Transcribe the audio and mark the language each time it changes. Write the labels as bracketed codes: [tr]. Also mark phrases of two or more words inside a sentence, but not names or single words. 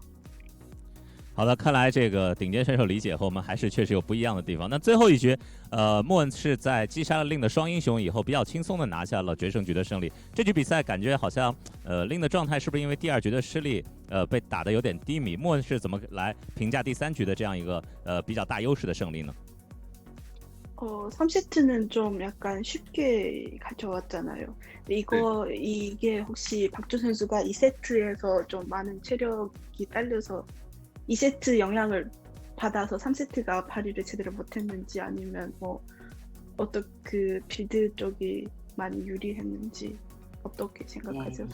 [zh] 好的，看来这个顶尖选手理解和我们还是确实有不一样的地方。那最后一局，莫恩是在击杀了令的双英雄以后，比较轻松的拿下了决胜局的胜利。这局比赛感觉好像，令的状态是不是因为第2局的失利，被打得有点低迷？莫恩是怎么来评价第3局的这样一个比较大优势的胜利呢？ [ko] 3세트는 좀 약간 쉽게 가져왔잖아요. 이게 혹시 박주 선수가 2세트에서 좀 많은 체력이 딸려서 2세트 영향을 받아서 3세트가 발휘를 제대로 못했는지 아니면 뭐 그 빌드 쪽이 많이 유리했는지 어떻게 생각하세요?